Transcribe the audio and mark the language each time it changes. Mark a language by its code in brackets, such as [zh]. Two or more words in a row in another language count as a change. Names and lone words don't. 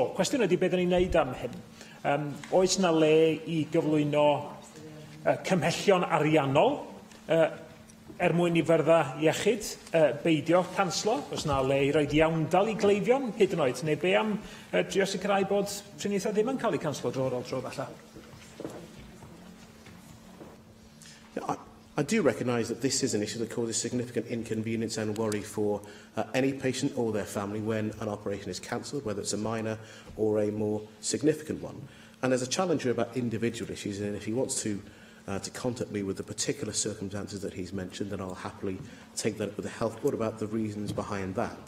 [cy] Cwestiwn ydy beth ni'n neud am hyn. Oes na le i gyflwyno cymhellion ariannol mwyn i fyrddau iechyd beidio canslo? Oes na le i roed iawndal i gleifion hyd yn oed? Neu be am drio sicrhau bod triniaethau ddim yn cael eu canslo dro ar ôl tro falle? [en] I do recognise that this is an issue that causes significant inconvenience and worry for any patient or their family when an operation is cancelled, whether it's a minor or a more significant one. And there's a challenge here about individual issues, and if he wants to contact me with the particular circumstances that he's mentioned, then I'll happily take that up with the Health Board about the reasons behind that.